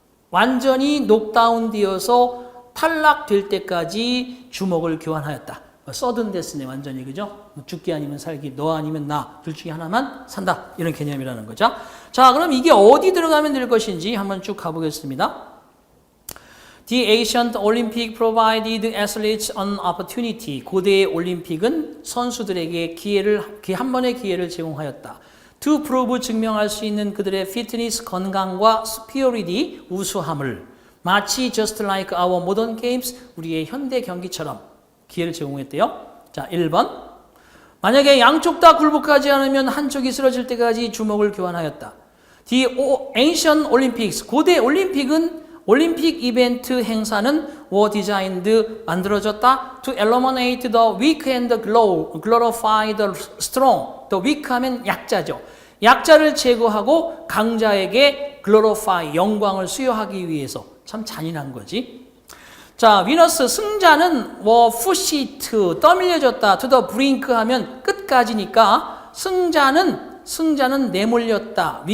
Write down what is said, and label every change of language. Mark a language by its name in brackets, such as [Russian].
[Korean] 완전히 녹다운 되어서 탈락될 때까지 주먹을 교환하였다. 서든 데스네 완전히 그죠? 죽기 아니면 살기, 너 아니면 나, 둘 중에 하나만 산다. 이런 개념이라는 거죠. 자, 그럼 이게 어디 들어가면 될 것인지 한번 쭉 가보겠습니다. [English] The ancient Olympic provided athletes an opportunity. [Korean] 고대의 올림픽은 선수들에게 한 번의 기회를 제공하였다. [English] To prove [Korean] 증명할 수 있는 그들의 fitness 건강과 superiority 우수함을 마치 [English] just like our modern games [Korean] 우리의 현대 경기처럼 기회를 제공했대요. 자, 1번. 만약에 양쪽 다 굴복하지 않으면 한쪽이 쓰러질 때까지 주먹을 교환하였다. [English] The ancient Olympics [Korean] 고대 올림픽은 올림픽 이벤트 행사는 [English] were designed [Korean] 만들어졌다 [English] to eliminate the weak and glorify the strong. [Korean] The weak 하면 약자죠. 약자를 제거하고 강자에게 glorify 영광을 수여하기 위해서. 참 잔인한 거지. 자, 위너스 승자는 [English] were pushed [Korean] 떠밀려졌다. [English] to the brink [Korean] 하면 끝까지니까 승자는 내몰렸다.